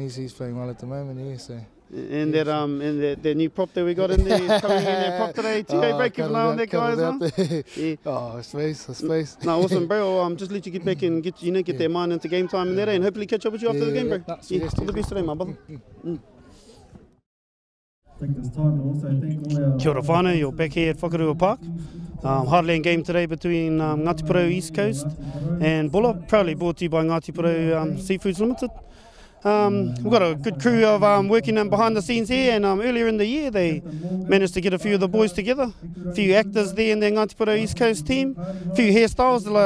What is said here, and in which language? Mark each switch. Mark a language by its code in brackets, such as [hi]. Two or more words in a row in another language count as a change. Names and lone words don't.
[en] He's playing well at the moment, yeah. So. And that new prop that we got in there, he's coming in that prop today. TA break, keep an eye on that guy as well. Yeah. Oh, space. No, awesome, bro. I'll just let you get back and get their mind into game time and that, and hopefully catch up with you after the game, bro. All the best today, my brother. [mi] Kia ora whānau, [en] you're back here at Whakarua Park. Heartland game today between Ngāti Porou East Coast and Bulla, proudly brought to you by Ngāti Porou Seafoods Limited. We've got a good crew of working behind the scenes here, and earlier in the year they managed to get a few of the boys together, a few actors there in their Ngāti Porou East Coast team, a few hairstyles.